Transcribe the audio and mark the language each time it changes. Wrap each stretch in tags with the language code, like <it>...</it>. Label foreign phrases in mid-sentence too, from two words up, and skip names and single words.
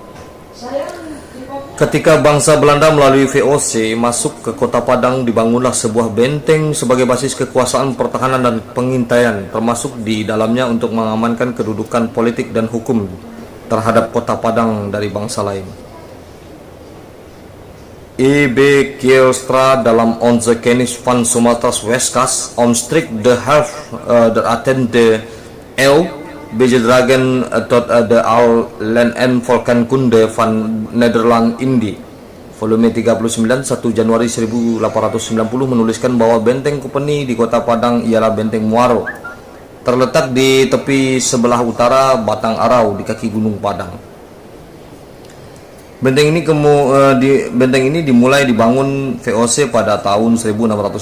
<id>Ketika bangsa Belanda melalui VOC masuk ke Kota Padang, dibangunlah sebuah benteng sebagai basis kekuasaan, pertahanan, dan pengintaian, termasuk di dalamnya untuk mengamankan kedudukan politik dan hukum terhadap Kota Padang dari bangsa lain. E.B. Kielstra dalam Onze Kennis van Sumatera's Westkust omstrikt de helft attend de eeuw bijdragen tot de al land en volkenkunde van Nederland Indie. Volume 39, 1 Januari 1890 menuliskan bahwa benteng Kupeni di Kota Padang ialah benteng Muaro, terletak di tepi sebelah utara Batang Arau di kaki Gunung Padang. Benteng ini dimulai dibangun VOC pada tahun 1665.</id>